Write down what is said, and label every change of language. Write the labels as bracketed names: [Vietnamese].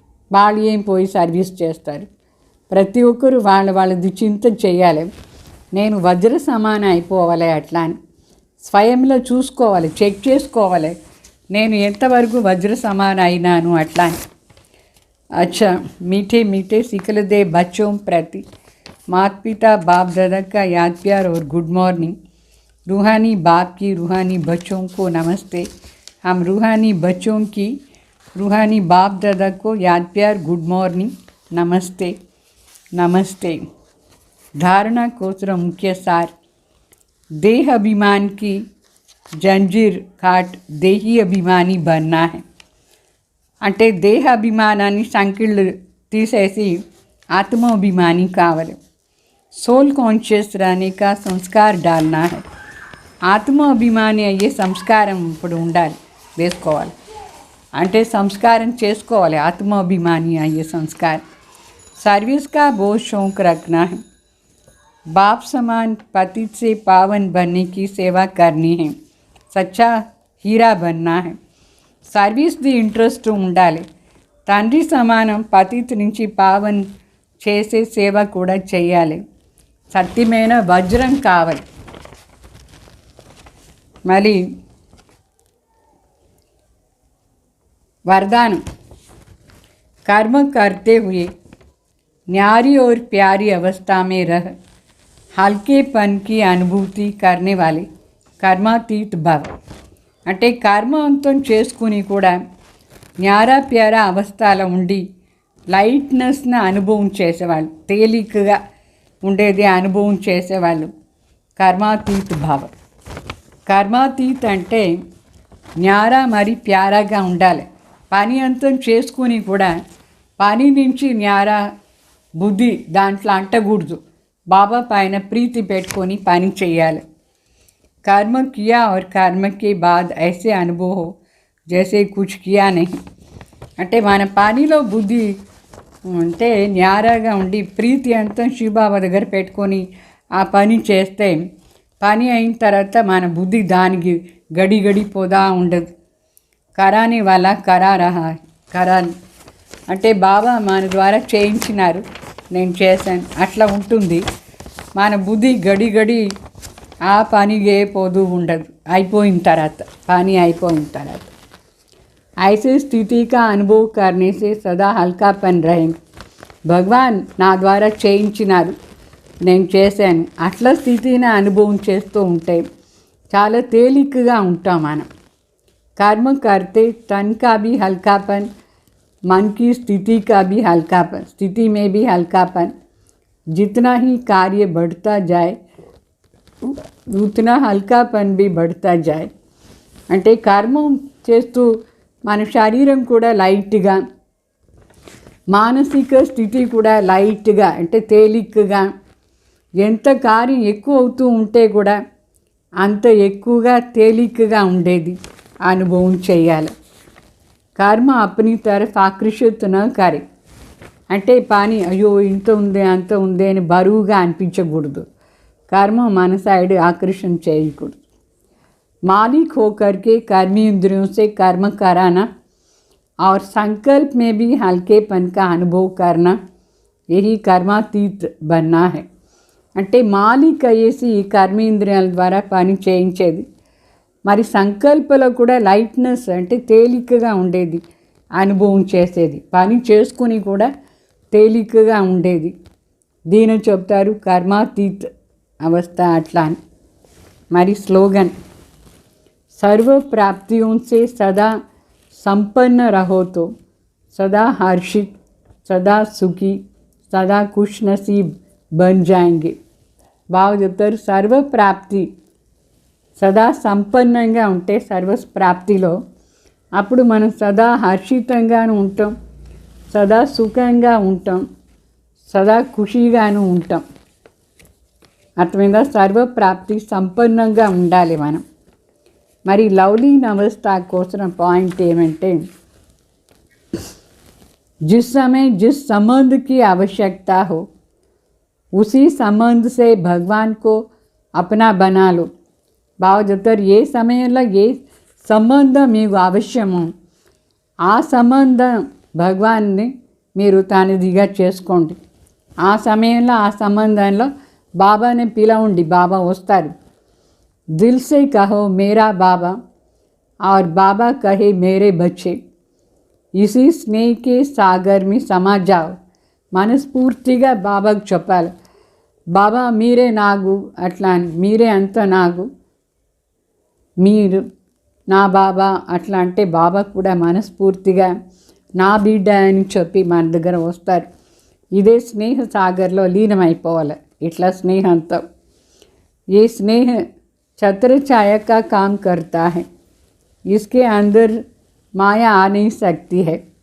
[Telugu] వాళ్ళు ఏం పోయి సర్వీస్ చేస్తారు? ప్రతి ఒక్కరు వాళ్ళది చింత చేయాలి. నేను వజ్ర సమానం అయిపోవాలి అట్లా అని స్వయంలో చూసుకోవాలి, చెక్ చేసుకోవాలి నేను ఎంతవరకు వజ్ర సమాన అయినాను అట్లా అని. [Hindi] अच्छा, मीठे मीठे सिखलदे बच्चों प्रति माता पिता बाप दादा का याद प्यार और गुड मॉर्निंग. रूहानी बाप की रूहानी बच्चों को नमस्ते. हम रूहानी बच्चों की रूहानी बाप दादा को याद प्यार गुड मॉर्निंग नमस्ते नमस्ते. धारणा कोसर मुख्य सार. देह अभिमान की जंजीर काट देही अभिमानी बनना है. [Telugu] అంటే దేహాభిమానాన్ని సంఖ్యలు తీసేసి ఆత్మాభిమాని కావాలి. [Hindi] సోల్ కాన్షియస్ रहने का संस्कार डालना है. [Telugu] ఆత్మాభిమాని అయ్యే సంస్కారం ఇప్పుడు ఉండాలి, వేసుకోవాలి. అంటే సంస్కారం చేసుకోవాలి ఆత్మాభిమాని అయ్యే సంస్కారం. [Hindi] सर्विस का बहुत शौक रखना है. बाप समान पतित से पावन बनने की सेवा करनी है. सच्चा हीरा बनना है. [Telugu] సర్వీస్ది ఇంట్రెస్ట్ ఉండాలి. తండ్రి సమానం పతిత్ నుంచి పావన్ చేసే సేవ కూడా చేయాలి. సత్యమైన వజ్రం కావాలి. మళ్ళీ वरदान. [Hindi] कर्म करते हुए न्यारी और प्यारी अवस्था में रह हल्केपन की अनुभूति करने वाले कर्मातीत भव. [Telugu] అంటే కర్మవంతం చేసుకుని కూడా న్యారా ప్యారా అవస్థలో ఉండి లైట్నెస్ని అనుభవం చేసేవాళ్ళు, తేలికగా ఉండేది అనుభవం చేసేవాళ్ళు కర్మాతీత్ భావం. కర్మాతీత్ అంటే న్యారా మరి ప్యారాగా ఉండాలి. పని అంతం చేసుకుని కూడా పని నుంచి న్యారా బుద్ధి దాంట్లో అంటకూడదు. బాబా పైన ప్రీతి పెట్టుకొని పని చేయాలి. [Hindi] कर्म किया और कर्म के बाद ऐसे अनुभव हो जैसे कुछ किया नहीं. [Telugu] అంటే మన పనిలో బుద్ధి అంటే న్యారాగా ఉండి ప్రీతి అంతా శివబాబా దగ్గర పెట్టుకొని ఆ పని చేస్తే పని అయిన తర్వాత మన బుద్ధి దానికి గడి పోదా ఉండదు. [Hindi] कराने वाला करा रहा है, [Telugu] కరాన్ని. అంటే బాబా మన ద్వారా చేయించినారు, నేను చేశాను అట్లా ఉంటుంది. మన బుద్ధి గడి గడి ఆ పనిగే పోదు ఉండదు, అయిపోయిన తర్వాత పని అయిపోయిన తర్వాత. [Hindi] ऐसे स्थिति का अनुभव करने से सदा हल्कापन रहेंगे. [Telugu] భగవాన్ నా ద్వారా చేయించినారు, నేను చేశాను అట్లా స్థితిని అనుభవం చేస్తూ ఉంటే చాలా తేలికగా ఉంటాం మనం. [Hindi] कर्म करते तन का भी हल्कापन, मन की स्थिति का भी हल्कापन, स्थिति में भी हल्कापन. जितना ही कार्य बढ़ता जाए उतना हल्कापन भी बढ़ता जाए. [Telugu] అంటే కర్మం చేస్తూ మన శరీరం కూడా లైట్గా, మానసిక స్థితి కూడా లైట్గా అంటే తేలికగా, ఎంత కార్యం ఎక్కువ అవుతూ ఉంటే కూడా అంత ఎక్కువగా తేలికగా ఉండేది అనుభవం చేయాలి. [Hindi] కర్మ అప్ని తరఫ్ ఆకర్షిత న కరే, [Telugu] అంటే పని అయ్యో ఇంత ఉంది అంత ఉంది అని బరువుగా అనిపించకూడదు. కర్మ మన సైడ్ ఆకర్షణ చేయకూడదు. [Hindi] मालिक होकर के कर्मी इंद्रियों से कर्म कराना और संकल्प में भी हल्केपन का अनुभव करना, यही कर्मातीत बनना है. [Telugu] అంటే మాలిక్ అయ్యేసి ఈ కర్మేంద్రియాల ద్వారా పని చేయించేది, మరి సంకల్పంలో కూడా లైట్నెస్ అంటే తేలికగా ఉండేది అనుభవం చేసేది, పని చేసుకుని కూడా తేలికగా ఉండేది. దీని చెప్తారు కర్మాతీత్ అవస్థ అట్లా అని. మరి స్లోగన్, [Hindi] सर्व प्राप्तियों से सदा संपन्न रहो तो सदा हर्षित, सदा सुखी, सदा खुश नसीब बन जाएंगे. [Telugu] బాగా చెప్తారు. సర్వ ప్రాప్తి సదా సంపన్నంగా ఉంటే సర్వ ప్రాప్తిలో అప్పుడు మనం సదా హర్షితంగాను ఉంటాం, సదా సుఖంగా ఉంటాం, సదా ఖుషీగాను ఉంటాం. అర్థమైందా? సర్వ ప్రాప్తి సంపన్నంగా ఉండాలి మనం. మరి లవ్లీన్ అవస్థ కోసం పాయింట్ ఏమంటే, [Hindi] जिस समय जिस संबंध की आवश्यकता हो उसी संबंध से भगवान को अपना बना लो. [Telugu] బాగా చెప్తారు. ఏ సమయంలో ఏ సంబంధం మీకు అవశ్యమో ఆ సంబంధం భగవాన్ని మీరు తనదిగా చేసుకోండి. ఆ సమయంలో ఆ సంబంధంలో బాబాని పిలవండి, బాబా వస్తారు. [Hindi] दिल से कहो मेरा बाबा और बाबा कहे मेरे बच्चे, इसी स्नेह के सागर में समा जाओ. [Telugu] మనస్ఫూర్తిగా బాబాకు చెప్పాలి, బాబా మీరే నాకు అట్లా అని, మీరే అంత నాకు, మీరు నా బాబా అట్లా అంటే బాబా కూడా మనస్ఫూర్తిగా నా బిడ్డ అని చెప్పి మన దగ్గర వస్తారు. ఇదే స్నేహ సాగర్లో లీనమైపోవాలి ఇట్లా స్నేహంతో. ఏ స్నేహ [Hindi] छत्र छाया का काम करता है, इसके अंदर మాయా आ नहीं सकती है.